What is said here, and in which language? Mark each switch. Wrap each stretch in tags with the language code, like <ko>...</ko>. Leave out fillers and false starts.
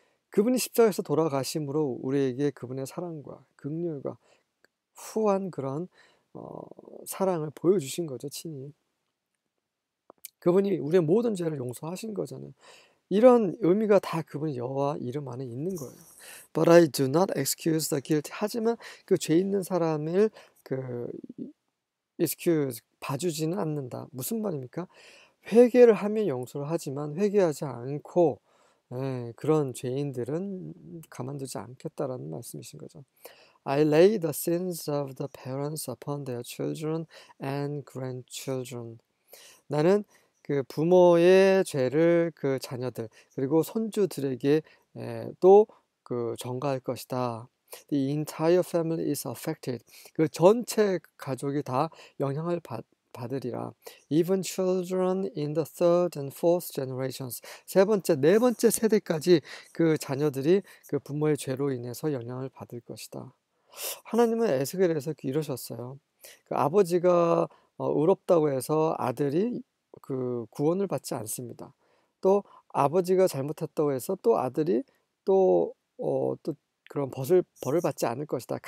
<ko>그분이 십자가에서 돌아가심으로 우리에게 그분의 사랑과 긍휼과 후한 그런 사랑을 보여주신 거죠, 친히. 그분이 우리의 모든 죄를 용서하신 거잖아요. 이런 의미가 다 그분 여호와 이름 안에 있는 거예요.</ko> <en>But I do not excuse the guilty.</en> <ko>하지만 그 죄 있는 사람을 excuse, 봐주지는 않는다. 무슨 말입니까? 회개를 하면 용서를 하지만 회개하지 않고 그런 죄인들은 가만두지 않겠다라는 말씀이신 거죠.</ko> <en>I lay the sins of the parents upon their children and grandchildren.</en> <ko>나는 그 부모의 죄를 그 자녀들 그리고 손주들에게 또 그 전가할 것이다.</ko> <en>The entire family is affected.</en> <ko>그 전체 가족이 다 영향을 받으리라.</ko> <en>Even children in the third and fourth generations.</en> <ko>세 번째, 네 번째 세대까지 그 자녀들이 그 부모의 죄로 인해서 영향을 받을 것이다. 하나님은 에스겔에서 이러셨어요. 그 아버지가 의롭다고 해서 아들이 그 구원을 받지 않습니다. 또 아버지가 잘못했다고 해서 또 아들이 또 그런 벌을 받지 않을 것이다.</ko>